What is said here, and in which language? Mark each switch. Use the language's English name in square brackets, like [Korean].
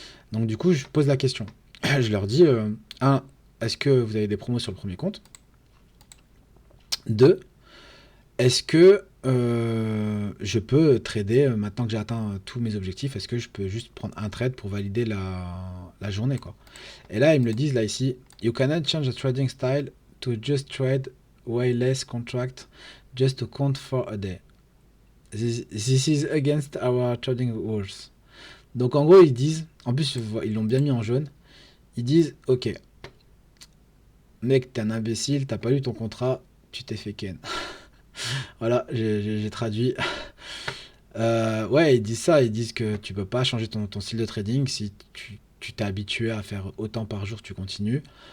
[French] Donc, du coup, je pose la question. Je leur dis un, est-ce que vous avez des promos sur le premier compte? Deux, est-ce que je peux trader maintenant que j'ai atteint tous mes objectifs? Est-ce que je peux juste prendre un trade pour valider la journée, quoi? Et là, ils me le disent là ici. [English] You cannot change the trading style to just trade way less contract just to count for a day. This is against our trading rules. [French] Donc en gros, ils disent, en plus ils l'ont bien mis en jaune, ils disent, ok, mec, t'es un imbécile, t'as pas lu ton contrat, tu t'es fait ken. Voilà, j'ai traduit. Ouais, ils disent ça, ils disent que tu peux pas changer ton style de trading si tu t'es habitué à faire autant par jour, tu continues.